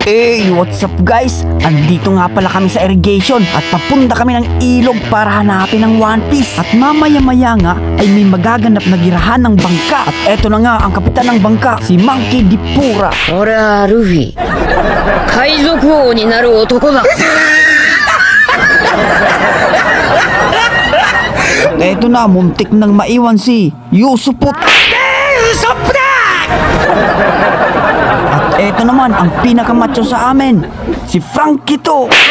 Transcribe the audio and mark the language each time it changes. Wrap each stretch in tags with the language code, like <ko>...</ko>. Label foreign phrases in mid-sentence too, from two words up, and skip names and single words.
<en>Hey, what's up guys?</en> <tl>Andito nga pala kami sa irrigation at papunta kami ng ilog para hanapin ang One Piece. At mamaya-maya nga ay may magaganap na girahan ng bangka. At eto na nga ang kapitan ng bangka, si Monkey D. Pura.</tl> <ja>俺はルフィ海賊王になる男だ</ja> <tl>Eto na, muntik nang maiwan si Yusuput. At eto naman ang pinakamacho sa amin, si Frankie to.</tl>